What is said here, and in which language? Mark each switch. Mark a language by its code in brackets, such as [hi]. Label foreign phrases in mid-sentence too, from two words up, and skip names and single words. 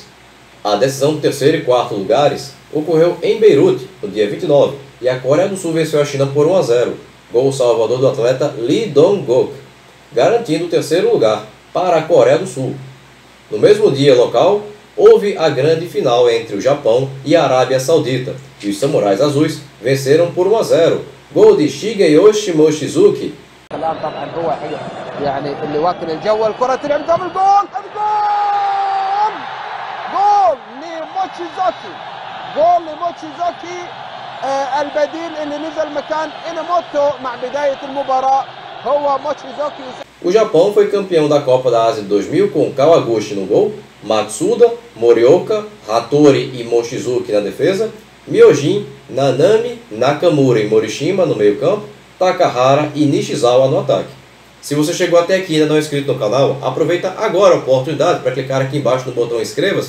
[pt] A decisão do terceiro e quarto lugares ocorreu em Beirute, no dia 29, e a Coreia do Sul venceu a China por 1-0, gol salvador do atleta Lee Dong-guk, garantindo o terceiro lugar para a Coreia do Sul. No mesmo dia local, houve a grande final entre o Japão e a Arábia Saudita, e os Samurais Azuis venceram por 1-0, gol de Shigeyoshi Mochizuki. [ar] جول لموتشيزوكي البديل اللي نزل مكان إناموتو مع بداية المباراة هو موتشيزوكي. [pt] O Japão foi campeão da Copa da Ásia de 2000 com Kawaguchi no gol, Matsuda, Morioka, Hattori e Mochizuki na defesa, Myojin, Nanami, Nakamura e Morishima no meio campo, Takahara e Nishizawa no ataque. Se você chegou até aqui e ainda não é inscrito no canal, aproveita agora a oportunidade para clicar aqui embaixo no botão inscreva-se.